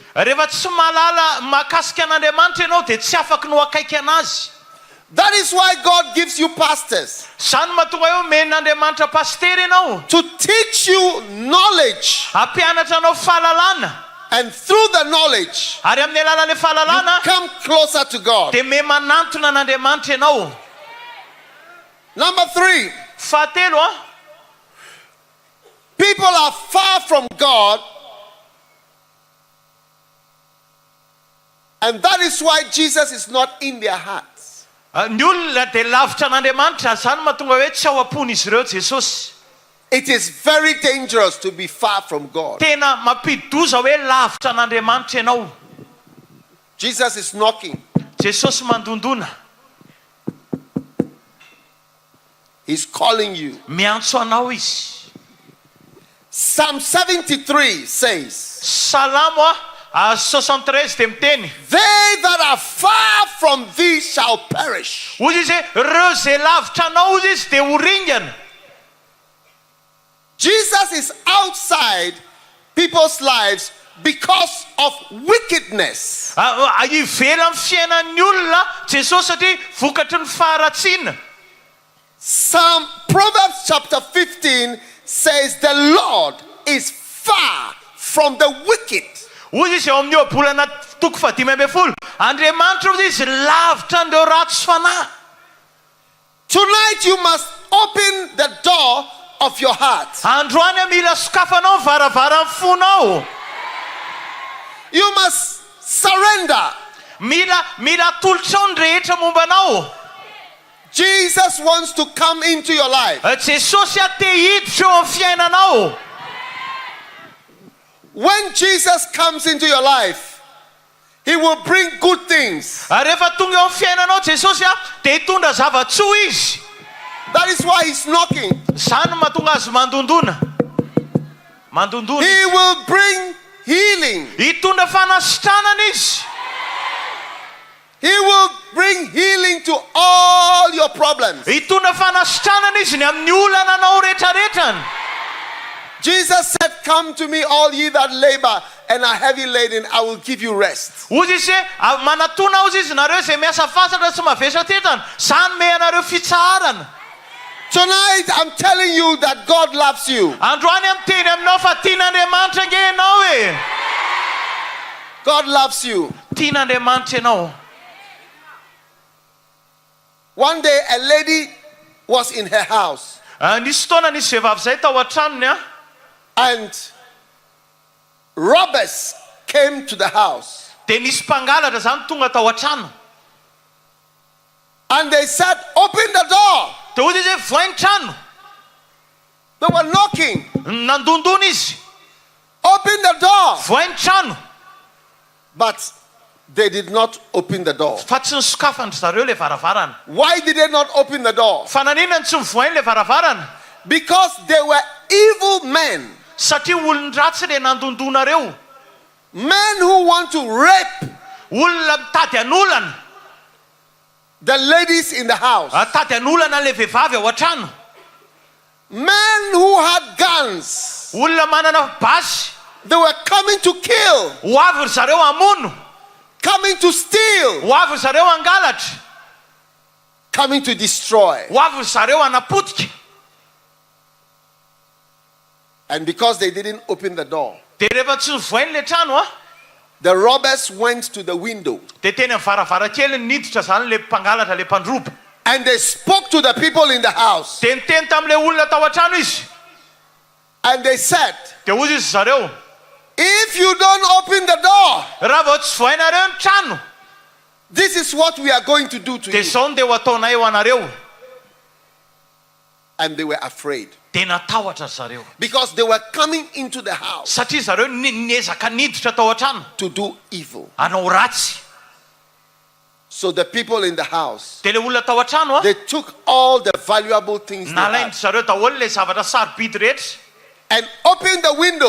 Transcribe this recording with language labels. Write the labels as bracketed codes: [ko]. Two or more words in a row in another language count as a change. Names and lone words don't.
[mg] Rehefa tsy mahalala mahakasika an'Andriamanitra ianao dia tsy afaka no akaiky anazy. [en] That is why God gives you pastors. [mg] Zany mahatonga eo men'Andriamanitra pastery ianao. [en] To teach you knowledge. [mg] Hampianatra anao fahalalàna. [en] And through the knowledge, [mg] ary amin'ny alalan'ilay fahalalàna [en] come closer to God. [mg] dia me manantona an'Andriamanitra ianao. [en] Number 3. [mg] Fahatelo [en] People are far from God, and that is why Jesus is not in their hearts. [mg] ny olona dia lavitra an'Andriamanitra zany mahatonga hoe tsy ao am-pon'izy ireo Jesosy. [en] It is very dangerous to be far from God. [mg] Tena mampidoza hoe lavitra an'Andriamanitra ianao. [en] Jesus is knocking. [mg] Jesosy mandondona. [en] He's calling you. [mg] Miantso anao izy. [en] Psalm 73 says, [mg] Salamo 73 dia miteny. [en] They that are far from thee shall perish. [mg] Ozy izy hoe ireo zay lavitra anao ozy izy dia ho ringana. [en] Jesus is outside people's lives because of wickedness. [mg] Ivela amin'ny fiainan'ny olona Jesosy satria vokatry ny faharatsiana. [en] Proverbs chapter 15 says the Lord is far from the wicked. [mg] Ozy izy eo amin'ny ohabolana toko 15 Andriamanitra ozy izy lavitra andreo ratsy fanahy. [en] Tonight you must open the door of your heart. [mg] Androany mila sokafanao varavaran'ny fonao. [en] You must surrender. [mg] Mila tolotrao ny rehetra mombanao. [en] Jesus wants to come into your life. [mg] Jesosy te hiditra eo amin'ny fiainanao. [en] When Jesus comes into your life, he will bring good things. [mg] Rehefa tonga eo amin'ny fiainanao Jesosy dia hitondra zavatsoa izy. [en] That is why he's knocking. [mg] Zany mahatonga azy mandondona. [en] He will bring healing. [mg] Hitondra fanasitranana izy. [en] He will bring healing to all your problems. [mg] hitondra fanasitranana izy ny amin'ny olananao rehetrarehetrany. [en] Jesus said, "Come to me, all ye that labor and are heavy laden, I will give you rest." [mg] Ozy izy hoe manatona ozy izy nareo izay miasa fasatra sy mavesa-tetana, zany me anareo fitsarana. [en] Tonight, I'm telling you that God loves you. [mg] Androany am'teny aminao fa tian'Andriamanitra nge ianao e. [en] God loves you. [mg] Tian'Andriamanitra ianao. [en] One day, a lady was in her house, [mg] Nisy fotoana nisy vehivavy zay tao an-tranony a. [en] and robbers came to the house. [mg] Dia nisy mpangalatra zany tonga tao an-trano. [en] And they said, "Open the door." [mg] Dia ozy izy hoe voainy trano. [en] They were knocking. [mg] Nandondona izy. [en] Open the door. [mg] Voainy trano. [en] But they did not open the door. [mg] Fa tsy nisokafandry zareo le varavarana. [en] Why did they not open the door? [mg] Fa naninona tsy mivoainy le varavarana? [en] Because they were evil men. [mg] Satria olon-dratsy le nandondonareo. [en] Men who want to rape [mg] Olona mitady an'olana. [en] the ladies in the house. [mg] Tady an'olana le vehivavy ao an-trano. [en] Men who had guns. [mg] Olona manana basy. [en] They were coming to kill, [mg] Ho avy ry zareo hamono. [en] coming to steal, [mg] Ho avy ry zareo hangalatra. [en] coming to destroy. [mg] Ho avy ry zareo hanapotika. [en] And because they didn't open the door, [mg] Dia rehefa tsy nivoainy le trano a, [en] the robbers went to the window [mg] dia teny amin'ny varavarakely niditra zany le mpangalatra le mpandroba. [en] and they spoke to the people in the house. [mg] Dia niteny tam'le olona tao an-trano izy. [en] And they said, [mg] Dia ozy izy zareo, [en] "If you don't open the door, [mg] raha vao tsy voainareo ny trano, [en] this is what we are going to do to [mg] dia [en] you." [mg] zao dia ho ataonay eo anareo. [en] And they were afraid [mg] Dia natahotra zareo. [en] because they were coming into the house [mg] Satria zareo niezaka niditra tao an-trano [en] to do evil. [mg] hanao ratsy. [en] So the people in the house, [mg] Dia le olona tao an-trano a, [en] they took all the valuable things they [mg] nalainy [en] had [mg] zareo daholo le zavatra sarobidy rehetra. [en] and opened the window